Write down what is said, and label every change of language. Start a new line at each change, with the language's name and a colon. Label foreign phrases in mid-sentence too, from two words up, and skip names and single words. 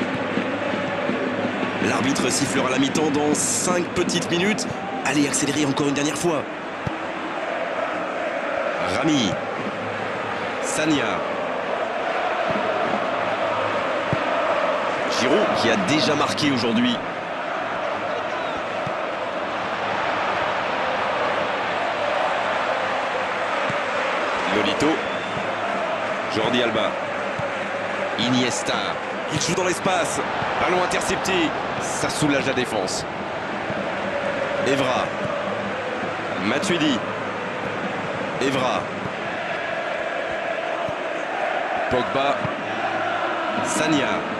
French: L'arbitre sifflera la mi-temps dans 5 petites minutes. Allez, accélérer encore une dernière fois. Rami. Sagna. Giroud qui a déjà marqué aujourd'hui. Nolito. Jordi Alba. Iniesta. Il joue dans l'espace. Ballon intercepté. Ça soulage la défense. Evra. Matuidi. Evra. Pogba. Sagna.